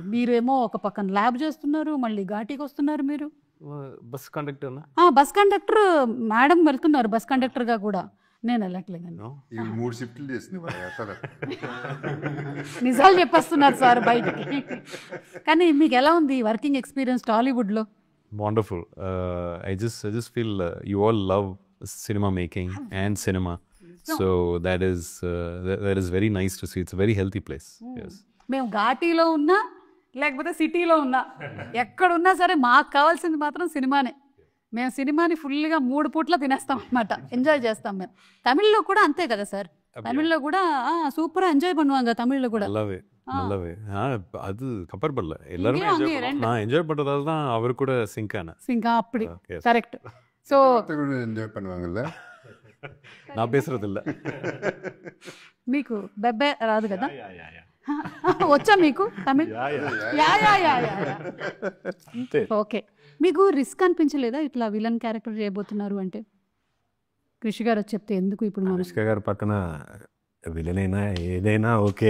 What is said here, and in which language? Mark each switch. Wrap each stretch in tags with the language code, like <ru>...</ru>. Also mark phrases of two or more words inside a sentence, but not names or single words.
<te>మీరేమో ఒక పక్కన ల్యాబ్ చేస్తున్నారు, మళ్ళీ ఘాటీకి వస్తున్నారు. మీరు</te> <en>bus conductor bus conductor madam</en> <te>వెళ్తున్నారు</te> <en>bus conductorగా</en> <te>కూడా. నేను వెళ్ళట్లేదండి. ఈ 3 షిఫ్ట్లు చేసింది మరి అసలు. నిజాలు చెప్పేస్తున్నారు సార్ బయటికి. కానీ మీకు ఎలా ఉంది</te> <en>working experience</en> <te>టాలీవుడ్లో?</te> <en>Wonderful. I just feel you all love cinema making and cinema. So that is very nice to see. It's a very healthy place. Yes.</en> <te>మేము ఘాటీలో ఉన్నా లేకపోతే సిటీలో ఉన్నా ఎక్కడున్నా సరే మాకు కావాల్సింది మాత్రం సినిమానే. మేము సినిమాని ఫుల్గా 3 పూట్ల తినేస్తాం అనమాట, ఎంజాయ్ చేస్తాం మేము. తమిళ్లో కూడా అంతే కదా సార్? తమిళ్లో కూడా</te> <ta>சூப்பராக என்ஜாய் பண்ணுவாங்க தமிழ்ல கூட. நல்லாவே அது கம்பேர் பண்ணல, எல்லாருமே நான் என்ஜாய் பண்றதால தான் அவர் கூட சிங்க் அப்படி கரெக்ட். ஸோ ఎంజాయ్ பண்ணுவாங்கல்ல, நான் பேசுறது இல்ல.</ta> <te>మీకు బెబ్బే రాదు కదా? వచ్చా మీకు తమిళ్? ఓకే. మీకు రిస్క్ అనిపించలేదా ఇట్లా</te> <en>villain character</en> <te>చేయబోతున్నారు అంటే? కృషి గారు చెప్తే ఎందుకు ఇప్పుడు అనుష్క గారు పక్కన విలన్ అయినా ఏదైనా ఓకే,</te>